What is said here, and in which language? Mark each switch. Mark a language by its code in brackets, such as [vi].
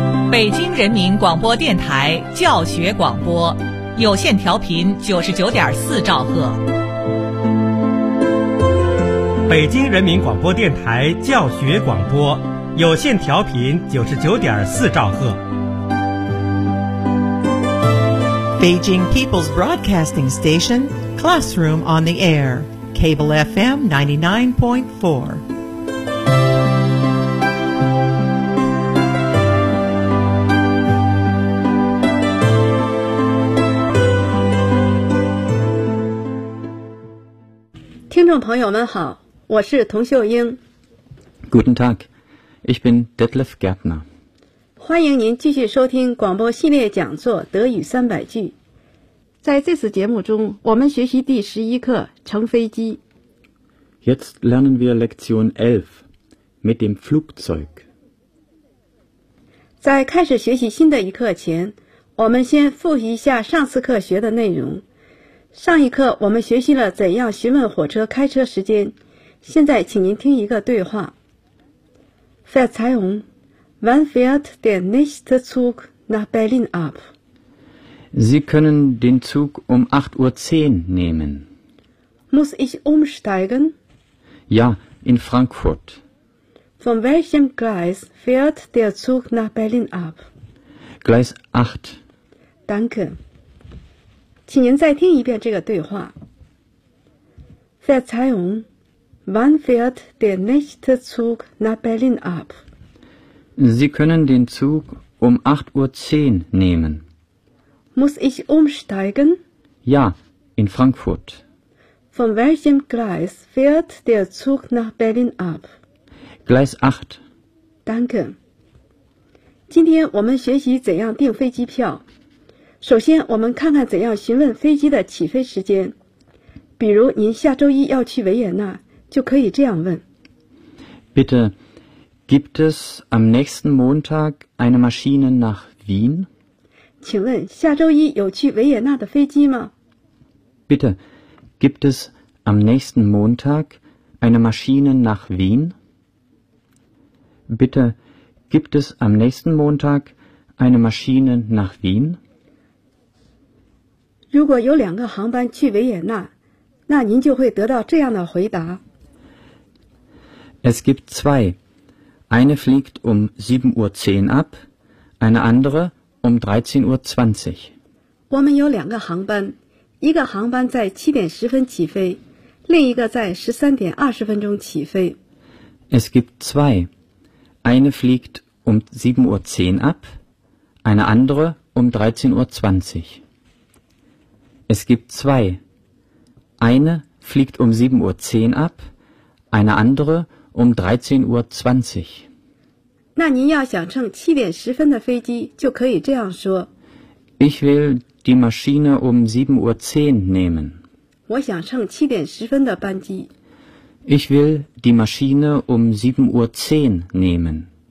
[zh] 北京人民广播电台教学广播，有线调频99.4兆赫。北京人民广播电台教学广播，有线调频99.4兆赫。 [en] Beijing People's Broadcasting Station, Classroom on the Air, Cable FM 99.4. Listeners, [zh] 朋友们好，我是童秀英。 [de] Guten Tag, ich bin Detlef Gärtner. [zh] 欢迎您继续收听广播系列讲座《德语三百句》。在这次节目中，我们学习第十一课《乘飞机》。 [de] Jetzt lernen wir Lektion 11 mit dem Flugzeug。 [zh] 在开始学习新的一课前，我们先复习一下上次课学的内容。上一课我们学习了怎样询问火车开车时间。现在，请您听一个对话。Verzeihung。 [de] Wann fährt der nächste Zug nach Berlin ab? Sie können den Zug um 8.10 Uhr nehmen. Muss ich umsteigen? Ja, in Frankfurt. Von welchem Gleis fährt der Zug nach Berlin ab? Gleis 8. Danke. [zh] 请您再听一遍这个对话。 [de] Verzeihung, wann fährt der nächste Zug nach Berlin ab? Sie können den Zug um 8.10 Uhr nehmen. Muss ich umsteigen? Ja, in Frankfurt. Von welchem Gleis fährt der Zug nach Berlin ab? Gleis 8. Danke. [zh] 今天我们学习怎样订飞机票。首先我们看看怎样询问飞机的起飞时间。比如您下周一要去维也纳，就可以这样问。 [de] Bitte,Gibt es am nächsten Montag eine Maschine nach Wien? [zh] 请问下周一有去维也纳的飞机吗? [de] Bitte, gibt es am nächsten Montag eine Maschine nach Wien? Bitte, gibt es am nächsten Montag eine Maschine nach Wien? [zh] 如果有两个航班去维也纳，那您就会得到这样的回答。 [de] Es gibt zwei. Eine fliegt um 7.10 Uhr ab, eine andere um 13.20 Uhr. [zh] 我们有两个航班，一个航班在7:10起飞，另一个在13:20起飞。 [de] Es gibt zwei. Eine fliegt um 7.10 Uhr ab, eine andere um 13.20 Uhr. Es gibt zwei. Eine fliegt um 7.10 Uhr ab, eine andere um 13.20 Uhr. [zh] 那您要想乘7:10的飞机，就可以这样说。 [de] Ich will die Maschine um 7.10 Uhr nehmen. [zh] 我想乘7:10的班机。 [de] Ich will die Maschine um 7.10 Uhr nehmen.